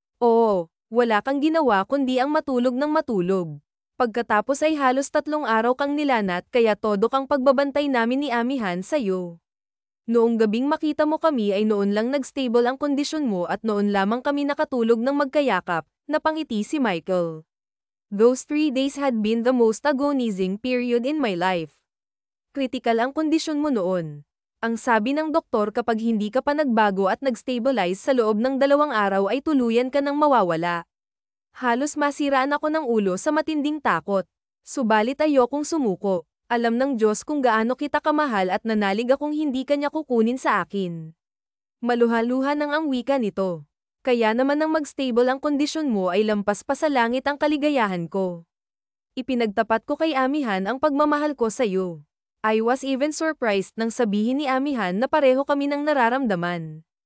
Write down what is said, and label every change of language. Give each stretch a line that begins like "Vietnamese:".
Filipino: Oo, wala kang ginawa kundi ang matulog ng matulog. Pagkatapos ay halos 3 araw kang nilanat kaya todo kang pagbabantay namin ni Amihan sa'yo. Noong gabing makita mo kami ay noon lang nag-stable ang kondisyon mo at noon lamang kami nakatulog ng magkayakap, napangiti si Michael.
English: Those 3 days had been the most agonizing period in my life.
Filipino: Critical ang kondisyon mo noon. Ang sabi ng doktor kapag hindi ka pa nagbago at nag-stabilize sa loob ng 2 araw ay tuluyan ka nang mawawala. Halos masiraan ako ng ulo sa matinding takot. Subalit ayokong sumuko. Alam ng Diyos kung gaano kita kamahal at nanalig akong hindi kanya kukunin sa akin. Maluha-luha nang ang wika nito. Kaya naman nang mag-stable ang kondisyon mo ay lampas pa sa langit ang kaligayahan ko. Ipinagtapat ko kay Amihan ang pagmamahal ko sa iyo.
English: I was even surprised
Filipino: nang sabihin ni Amihan na pareho kami ng nararamdaman.